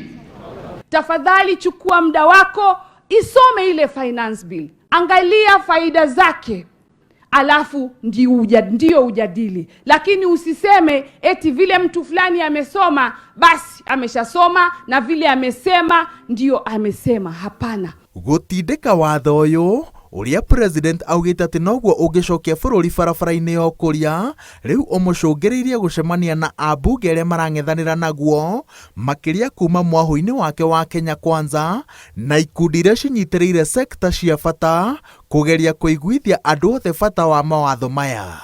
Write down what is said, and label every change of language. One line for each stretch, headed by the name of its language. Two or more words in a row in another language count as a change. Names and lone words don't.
Swahili: Tafadhali chukua muda wako, isome ile
English: finance bill.
Swahili: Angalia faida zake. Alafu ndio ujadili. Lakini usiseme eti vile mtu fulani amesoma basi ameshasoma na vile amesema ndio amesema. Hapana.
Kikuyu: Gũtindĩka watho ũyũ ũrĩa president augĩte atĩ noguo ũngĩcokia bũrũri barabara-inĩ ya ũkũria, rĩu ũmũcũngĩrĩirie gũcemania na ambunge arĩa marang'ethanĩra naguo makĩria kuma mwahũ-inĩ wake wa Kenya Kwanza na ikundi iria cinyitĩrĩire sekta cia bata kũgeria kũiguithia andũ othe bata wa mawatho maya.